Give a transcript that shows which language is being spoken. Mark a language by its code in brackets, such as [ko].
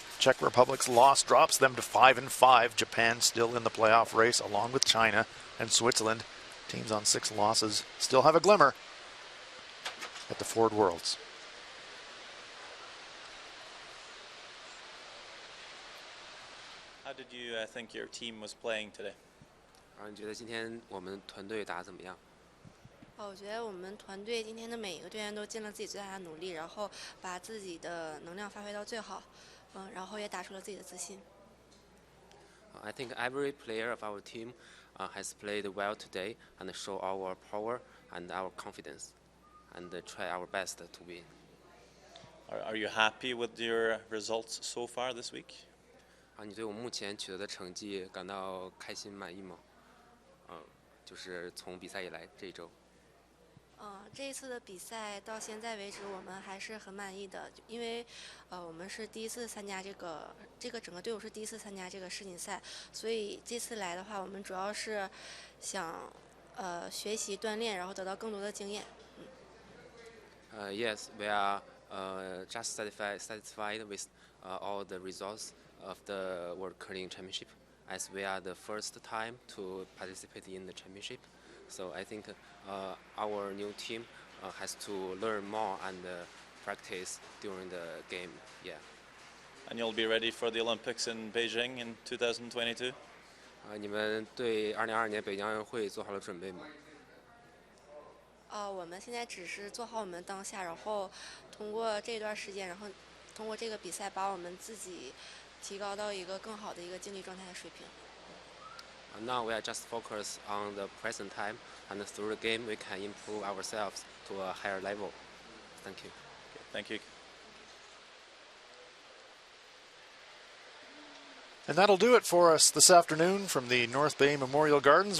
[en] Czech Republic's loss drops them to 5-5. Japan still in the playoff race along with China and Switzerland. Teams on 6 losses still have a glimmer at the Ford Worlds. How did you think your team was playing today? [zh] 你觉得今天我们团队打得怎么样？我觉得我们团队今天的每一个队员都尽了自己最大的努力，然后把自己的能量发挥到最好，然后也打出了自己的自信。 [en] I think every player of our team has played well today and show our power and our confidence and try our best to win. Are you happy with your results so far this week? [zh] 你对我目前取得的成绩感到开心满意吗？就是从比赛以来这一周。这一次的比赛到现在为止，我们还是很满意的，因为我们是第一次参加这个整个队伍是第一次参加这个世锦赛，所以这次来的话，我们主要是想学习锻炼，然后得到更多的经验。 [en] Yes, we are just satisfied with all the results of the World Curling Championship, as we are the first time to participate in the championship. So I think our new team has to learn more and practice during the game. Yeah. And you'll be ready for the Olympics in Beijing in 2022? [zh] 你们对2022年北京奥运会做好了准备吗？我们现在只是做好我们当下，然后通过这段时间，然后通过这个比赛，把我们自己提高到一个更好的一个竞技状态的水平。 [en] Now we are just focused on the present time, and through the game we can improve ourselves to a higher level. Thank you. Thank you. And that'll do it for us this afternoon from the North Bay Memorial Gardens.